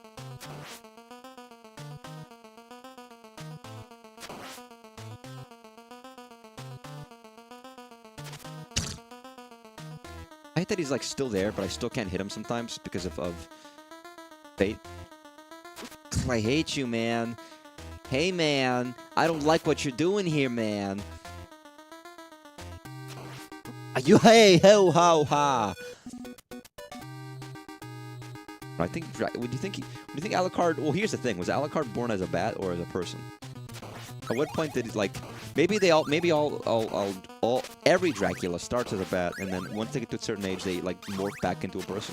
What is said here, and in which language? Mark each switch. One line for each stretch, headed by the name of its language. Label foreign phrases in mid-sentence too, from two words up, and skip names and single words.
English: I hate that he's like still there, but I still can't hit him sometimes because of fate. I hate you, man. Hey, man. I don't like what you're doing here, man. You hey ho ho ha. I think. Would you think Alucard? Well, here's the thing: was Alucard born as a bat or as a person? At what point did he like? Maybe every Dracula starts as a bat, and then once they get to a certain age, they like morph back into a person.